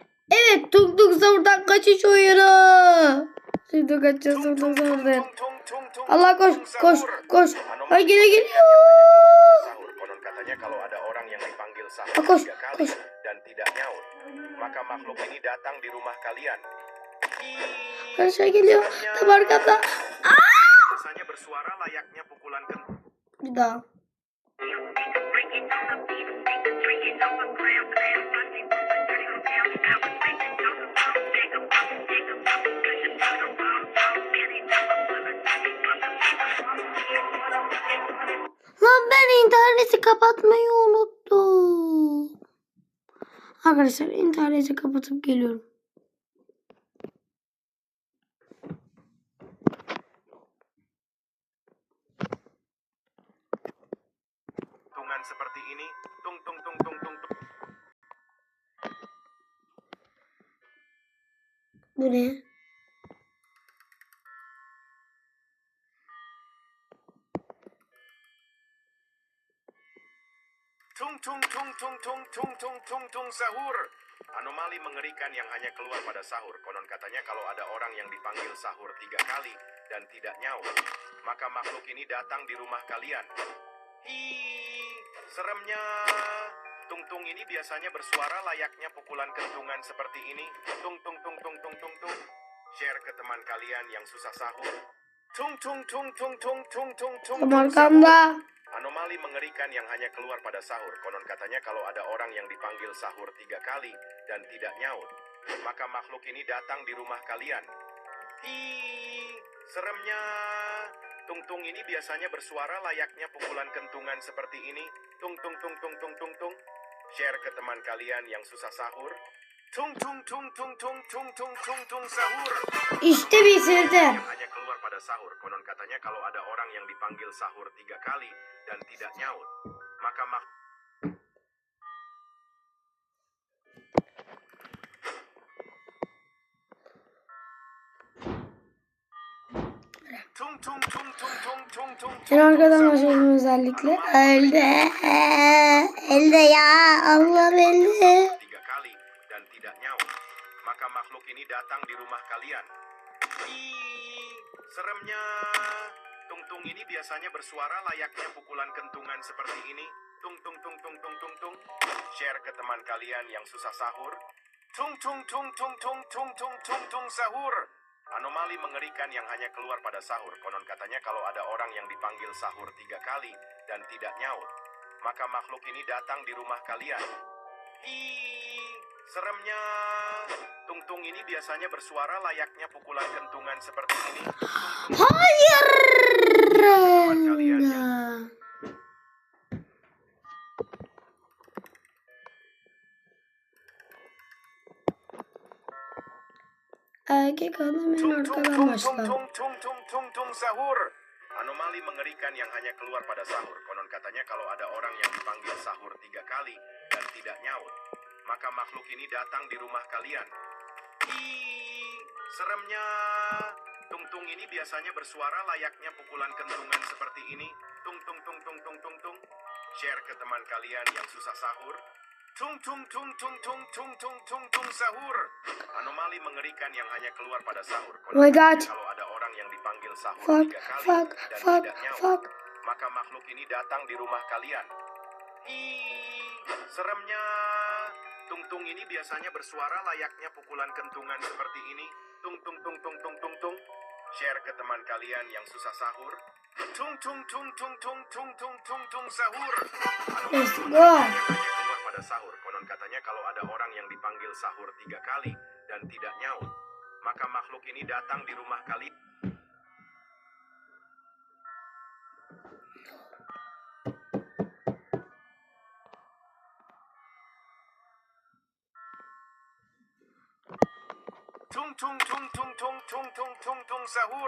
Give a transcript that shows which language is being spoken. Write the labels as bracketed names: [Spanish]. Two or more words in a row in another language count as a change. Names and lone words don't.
[Turkish] Evet, Tung Tung Sahur'dan kaçış oyunu. Şimdi kaçacağız Tung Tung Sahur'dan. Allah koş koş koş. Ay geliyor. [Indonesian] Konon katanya kalau ada orang yang dipanggil sahur [Turkish] Koş [Indonesian] 3 kali [Turkish] koş. [Indonesian] dan tidak nyaut, maka makhluk ini datang di rumah kalian. [Turkish] Aşağı geliyor. Tam arkada. [Indonesian] Biasanya bersuara layaknya pukulan kentang. [Turkish] Bir daha. Lan ben interneti kapatmayı unuttum. Arkadaşlar interneti kapatıp geliyorum. [Indonesian] Tungan seperti ini, tung tung tung tung tung tung. [Turkish] Bu ne? Tung tung tung tung tung tung tung tung tung sahur. [Indonesian] Anomali mengerikan yang hanya keluar pada sahur. Konon katanya kalau ada orang yang dipanggil sahur 3 kali dan tidak nyaut, maka makhluk ini datang di rumah kalian. Hi, seremnya. Tung-tung ini biasanya bersuara layaknya pukulan kentungan seperti ini. Tung tung tung tung tung tung tung. Share ke teman kalian yang susah sahur. Tung tung tung tung tung tung tung tung. [Turkish] Arkamda. [Indonesian] Anomali mengerikan yang hanya keluar pada sahur. Konon katanya kalau ada orang yang dipanggil sahur 3 kali dan tidak nyaut, maka makhluk ini datang di rumah kalian. Hi, seremnya. Tung-tung ini biasanya bersuara layaknya pukulan kentungan seperti ini. Tung tung tung tung tung tung tung. Share ke teman kalian yang susah sahur. Tung tung tung tung tung tung tung tung tung sahur. [Turkish] İşte bitirdim. [Indonesian] Yang hanya keluar pada sahur. Konon katanya kalau ada orang yang dipanggil sahur 3 kali dan tidak nyaut, maka tung tung tung tung tung tung tung. [Turkish] Ben arkadan başladım özellikle. Elde ya. Allah elde. [Indonesian] 3 kali dan tidak nyaut, maka makhluk ini datang di rumah kalian. Ih, seremnya. Tung-tung ini biasanya bersuara layaknya pukulan kentungan seperti ini. Tung tung tung tung tung tung tung. Share ke teman kalian yang susah sahur. Tung tung tung tung tung tung tung tung tung sahur. Anomali mengerikan yang hanya keluar pada sahur. Konon katanya kalau ada orang yang dipanggil sahur 3 kali dan tidak nyaut, maka makhluk ini datang di rumah kalian. Ih, seremnya. Tung-tung ini biasanya bersuara layaknya pukulan kentungan seperti ini. [Turkish] Hayır. Erkek adam en arkadan başlar. Tung sahur. [Indonesian] Anomali mengerikan yang hanya keluar pada sahur. Konon katanya kalau ada orang yang dipanggil sahur 3 kali dan tidak nyaut, maka makhluk ini datang di rumah kalian. Ih, seremnya. Tung-tung ini biasanya bersuara layaknya pukulan kentungan seperti ini. Tung tung tung tung tung tung tung. Share ke teman kalian yang susah sahur. Tung tung tung tung tung tung tung tung tung sahur. Anomali mengerikan yang hanya keluar pada sahur. [English] Oh my God. [Indonesian] Kalau ada orang yang dipanggil sahur 3 kali dan tidak nyaut, [English] Fuck. [Indonesian] maka makhluk ini datang di rumah kalian. Ih, seremnya. Tung-tung ini biasanya bersuara layaknya pukulan kentungan seperti ini. Tung tung tung tung tung tung tung. Share ke teman kalian yang susah sahur. Tung tung tung tung tung tung tung tung tung sahur. [English] Let's go. [Indonesian] Yang hanya keluar pada sahur. Konon katanya kalau ada orang yang dipanggil sahur 3 kali dan tidak nyaut, maka makhluk ini datang di rumah kalian. Tung tung tung tung tung tung tung tung tung sahur.